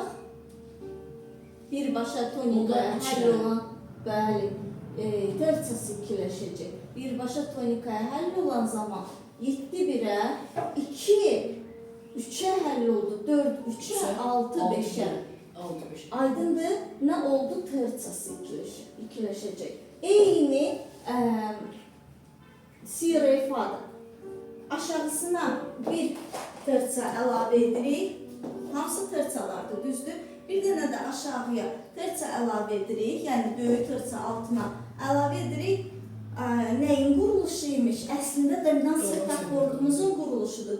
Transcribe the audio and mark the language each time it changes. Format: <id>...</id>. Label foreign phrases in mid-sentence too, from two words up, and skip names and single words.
<az>Birbaşa tonikaya həll olan, bəli, terçası ikiləşəcək. Birbaşa tonikaya həll olan zaman 7-1-ə, 2-3-ə həll oldu, 4-3-ə, 6-5-ə. Aydındır, nə oldu? Terçası ikiləşəcək. Eyni si, re, fa'da. Aşağısına bir terça əlavə edirik. Hamısı terçalardır, düzdür? Bir dənə də aşağıya terça əlavə edirik. Yəni böyük terça altına əlavə edirik. Nəyin quruluşuymuş? Əslində dominant septakorumuzun quruluşudur.</az>